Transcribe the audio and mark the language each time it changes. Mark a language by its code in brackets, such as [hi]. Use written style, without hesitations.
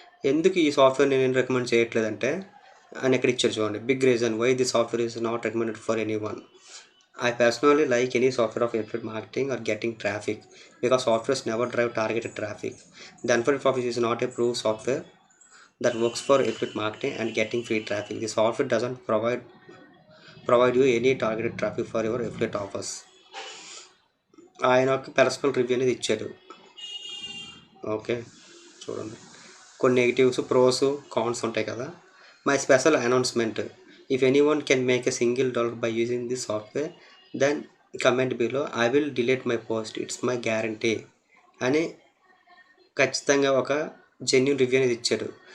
[te] ఎందుకు ఈ సాఫ్ట్వేర్ నేను రికమెండ్ చేయట్లేదంటే అని ఎక్కడ ఇచ్చాడు చూడండి, [en] Big reason why the software is not recommended for anyone. I personally like any software of affiliate marketing or getting traffic because softwares never drive targeted traffic. The Unfunded Profits is not a proof software that works for affiliate marketing and getting free traffic. The software doesn't provide you any targeted traffic for your affiliate offers. [te] ఆయన ఒక personal review అనేది ఇచ్చాడు. Okay, చూడండి, కొన్ని negatives, pros, cons ఉంటాయి కదా. [en] my special announcement, if anyone can make a $1 by using this software then comment below, I will delete my post, it's my guarantee [te] అని ఖచ్చితంగా ఒక జెన్యున్ రివ్యూ అనేది ఇచ్చాడు.